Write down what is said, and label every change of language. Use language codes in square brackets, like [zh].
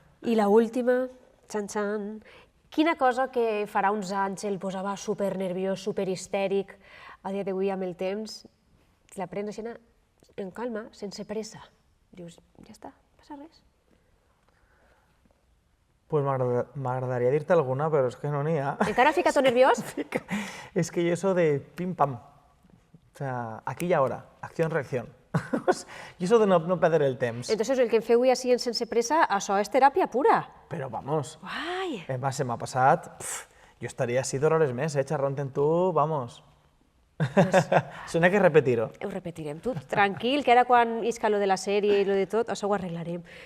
[ca] I la última, xan-xan, quina cosa que farà uns anys el posava super nerviós, super histèric, a dia d'avui amb el temps, la prens així en calma, sense pressa. Dius, ja està, no passa res. Pues m'agradaria dir-te alguna, però és que no n'hi ha. Encara fica tot nerviós? [es] Es que yo eso de pim pam, o sea, aquí y ahora, acción-reacción. Y eso de no perder el temps. [ca] Entonces, el que em feu avui així en sense pressa, això és teràpia pura. Però vamos, Ai! se m'ha passat, jo estaria 6 hores més, xerrant amb tu, vamos. Això n'hi ha que repetir-ho. Ho repetirem. Tu, tranquil, que ara quan isca lo de la sèrie i lo de tot, això ho arreglarem.